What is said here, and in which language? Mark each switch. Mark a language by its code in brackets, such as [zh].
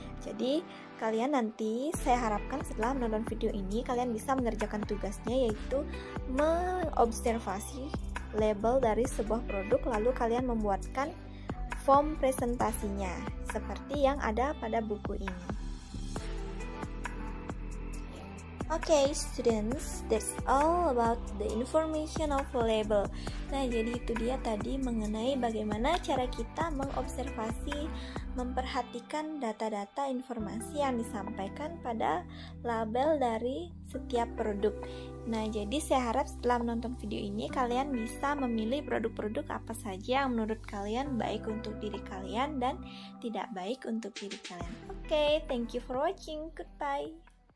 [id] Jadi kalian nanti, saya harapkan setelah menonton video ini kalian bisa mengerjakan tugasnya, yaitu mengobservasi label dari sebuah produk, lalu kalian membuatkan form presentasinya seperti yang ada pada buku ini. [en] Okay, students, that's all about the information of a label. [id] Nah, jadi itu dia tadi mengenai bagaimana cara kita mengobservasi, memperhatikan data-data informasi yang disampaikan pada label dari setiap produk. Nah, jadi saya harap setelah menonton video ini kalian bisa memilih produk-produk apa saja yang menurut kalian baik untuk diri kalian dan tidak baik untuk diri kalian. [en] Okay, thank you for watching. Goodbye.